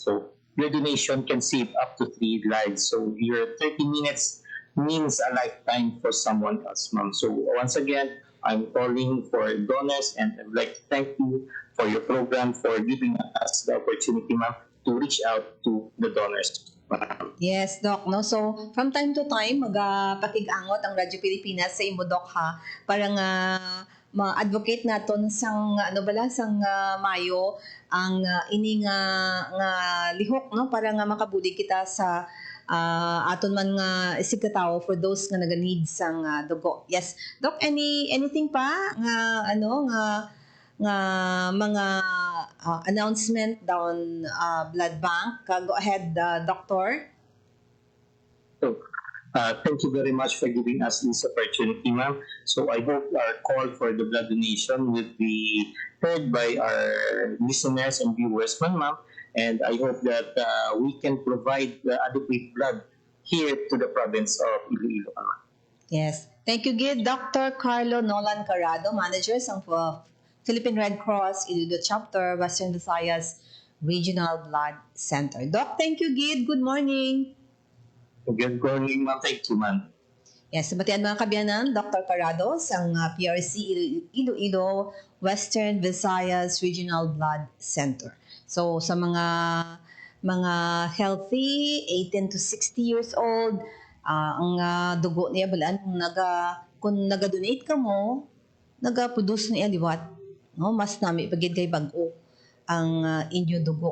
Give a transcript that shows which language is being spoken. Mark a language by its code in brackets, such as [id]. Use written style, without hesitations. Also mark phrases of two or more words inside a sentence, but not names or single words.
[en] So your donation can save up to 3 lives. So your 30 minutes means a lifetime for someone else, ma'am. So once again, I'm calling for donors and I'd like to thank you for your program, for giving us the opportunity, ma'am, to reach out to the donors. Yes, Doc. No? So, from time to time, [hil] magpakig-angot ang Radyo Pilipinas sa imo, Doc, ha? Para nga ma-advocate naton sang Mayo ang ini nga lihok, no, para nga makabudi kita sa aton man nga isigkatawo [en] for those [hil] nga naga-need sang dugo. Yes, Doc, anything pa nga nga mga announcement down [en] blood bank? Go ahead, Doctor. So, thank you very much for giving us this opportunity, ma'am. So I hope our call for the blood donation will be heard by our listeners and viewers, ma'am. And I hope that we can provide the adequate blood here to the province of Iloilo. Yes. Thank you, Gid. Dr. Carlo Nolan Carrado, manager ng Philippine Red Cross Iloilo Chapter, Western Visayas Regional Blood Center. Doc, thank you, Gid. Good morning. Good morning, ma'am. Thank you, ma'am. [hil] Yes, sabatian mga kabyanan, Dr. Carrado sang PRC Iloilo Western Visayas Regional Blood Center. So sa mga healthy 18 to 60 [en] years old, [hil] ang dugo niya balaan kung naga-donate ka mo, naga-produce niya liwat, no, mas nami pagid kay bag-o ang inyo dugo.